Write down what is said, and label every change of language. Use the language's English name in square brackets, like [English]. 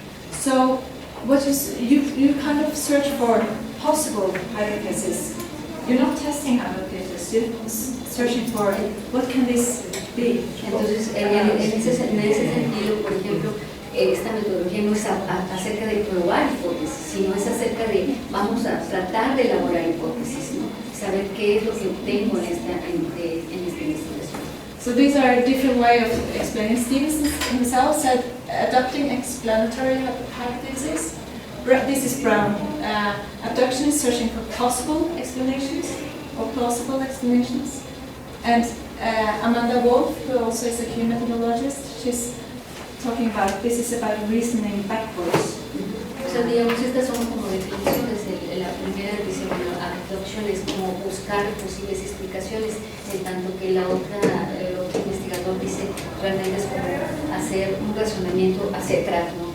[English] So what is you kind of search for possible hypotheses. You're not testing hypotheses. You're searching for what can this be. [Spanish] Entonces en ese sentido, por ejemplo, esta metodología no es acerca de probar hipótesis, sino es acerca de vamos a tratar de elaborar hipótesis, ¿no? Saber qué es lo que obtengo en esta investigación. [English] So these are a different way of explaining. Stevenson himself said adopting explanatory hypotheses. This is Brown. Abduction is searching for possible explanations or plausible explanations. And Amanda Wolf, who also is a Q methodologist, she's talking about this is about reasoning backwards. [Spanish] O sea, digamos, estas son como definiciones. La primera dice, bueno, abduction es como buscar posibles explicaciones, en tanto que el otro investigador dice, realmente es como hacer un razonamiento hacia atrás, ¿no?